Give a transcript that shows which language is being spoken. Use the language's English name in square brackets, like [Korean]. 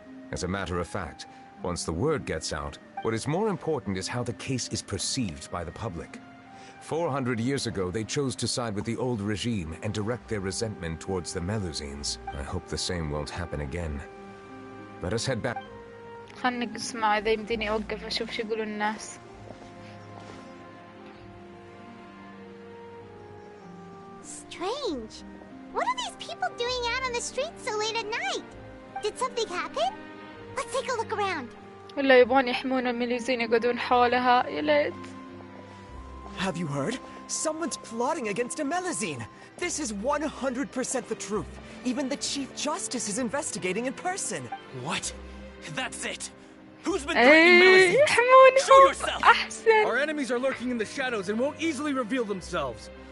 [English] As a matter of fact, once the word gets out, what is more important is how the case is perceived by the public. 400 years ago, they chose to side with the old regime and direct their resentment towards the Melusines. I hope the same won't happen again. Let us head back. [Arabic] خلني اسمع إذا يمديني أوقف أشوف شو يقولون الناس. [English] Strange. What are these people doing out on the streets so late at night? Did something happen? Let's take a look around. [Arabic] ولا يبغون يحمون المليزين يقعدون حولها يا ليت. [English] Have you heard? Someone's plotting against a Melusine. This is 100% the truth. Even the Chief Justice is investigating in person. What? That's it. Who's been threatening Melusine? Show yourself! Our enemies are lurking in the shadows and won't easily reveal themselves.